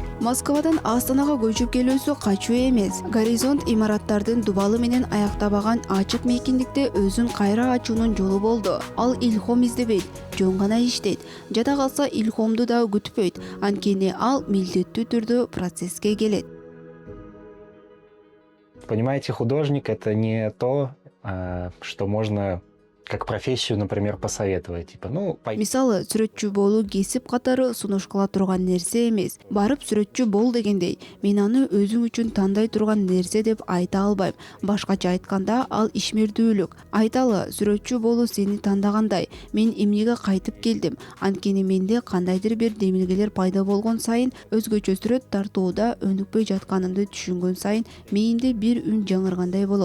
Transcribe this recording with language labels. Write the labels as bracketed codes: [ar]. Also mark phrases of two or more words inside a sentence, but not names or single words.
[ky] Москвадан Астанага көчүп келүүсү качуу эмес. Горизонт имараттардын дубалы менен аяктабаган ачык мейкиндикте өзүн кайра ачуунун жолу болду. Ал илхом издебейт, жөн гана иштейт. Жада калса илхомду да күтпөйт. Анткени ал милдеттүү түрдө процесске келет. [ru] Понимаете, художник — это не то, что можно как профессию, например, посоветовать. Типа, [ky] Мисалы, сүрөтчү болуу кесип катары сунуш кыла турган нерсе эмес. Барып сүрөтчү бол дегендей, мен аны өзүң үчүн тандай турган нерсе деп айта албайм. Башкача айтканда, ал ишмердүүлүк. Айталы, сүрөтчү болуу сени тандагандай. Мен эмнеге кайтып келдим? Анткени менде кандайдыр бир демилгелер пайда болгон сайын, өзгөчө сүрөт тартууда өнүкпөй жатканымды түшүнгөн сайын, мээнимде бир үн жаңыргандай болот.